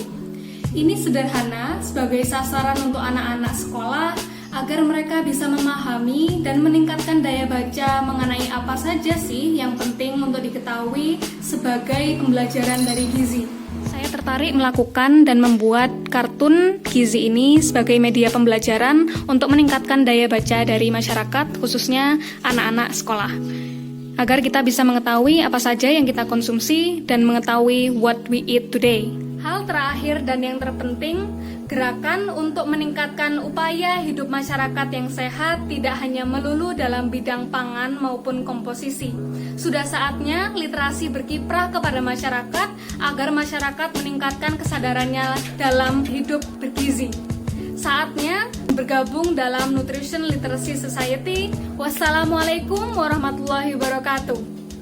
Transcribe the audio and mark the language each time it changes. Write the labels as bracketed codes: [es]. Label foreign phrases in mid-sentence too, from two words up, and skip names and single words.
[id] Ini sederhana sebagai sasaran untuk anak-anak sekolah agar mereka bisa memahami dan meningkatkan daya baca mengenai apa saja sih yang penting untuk diketahui sebagai pembelajaran dari gizi. Saya tertarik melakukan dan membuat kartun gizi ini sebagai media pembelajaran untuk meningkatkan daya baca dari masyarakat, khususnya anak-anak sekolah, agar kita bisa mengetahui apa saja yang kita konsumsi dan mengetahui [en] what we eat today. [id] Hal terakhir dan yang terpenting, gerakan untuk meningkatkan upaya hidup masyarakat yang sehat tidak hanya melulu dalam bidang pangan maupun komposisi. Sudah saatnya literasi berkiprah kepada masyarakat agar masyarakat meningkatkan kesadarannya dalam hidup bergizi. Saatnya bergabung dalam Nutrition Literacy Society. [ar] والسلام عليكم ورحمة الله وبركاته.